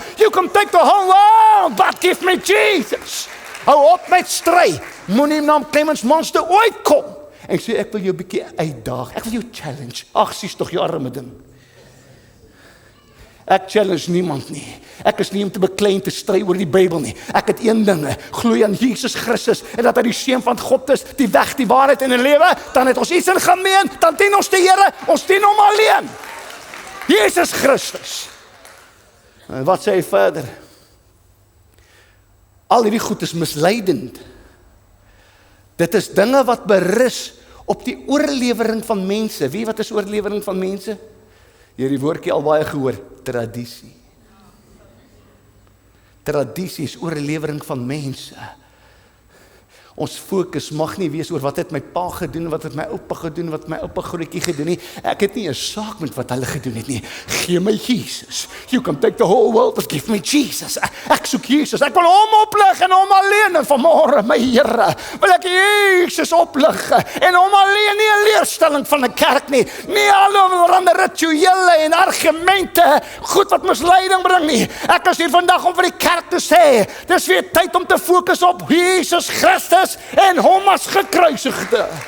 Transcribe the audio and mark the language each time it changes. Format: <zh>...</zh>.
<en>You can take the whole world, but give me Jesus.</en> <af>Hou op met stry, moenie naam Clemens Monster ooit kom. En sê, ek wil jou 'n bietjie uitdaag, ek wil jou challenge. Ag, sies tog jou arme ding. Ek challenge niemand nie. Ek is nie om te beklei en te stry oor die Bybel nie. Ek het een ding, glo aan Jesus Christus en dat hy die seun van God is, die weg, die waarheid en die lewe, dan het ons iets in gemeen, dan dien ons die Here, ons dien hom alleen. Jesus Christus. En wat sê hy verder? Al hierdie goed is misleidend. Dit is dinge wat berus op die oorlewering van mense. Wie wat is oorlewering van mense? Jy het die woordjie al baie gehoor, tradisie. Tradisie is oorlewering van mense. Ons fokus mag nie wees oor wat het my pa gedoen, wat het my oupa gedoen, wat my oupa grootjie gedoen nie. Ek het nie 'n saak met wat hulle gedoen het nie. Gee my Jesus.</af> <en>You can take the whole world, but give me Jesus.</en> <af>Ek soek Jesus. Ek wil hom oplig en hom alleen. En vanmôre, my Here, wil ek Jesus oplig en hom alleen, nie 'n leerstelling van 'n kerk nie. Nie allerhande rituele en argumente, goed wat misleiding bring nie. Ek is hier vandag om vir die kerk te sê, dis weer tyd om te fokus op Jesus Christus en hom as gekruisigde.</af>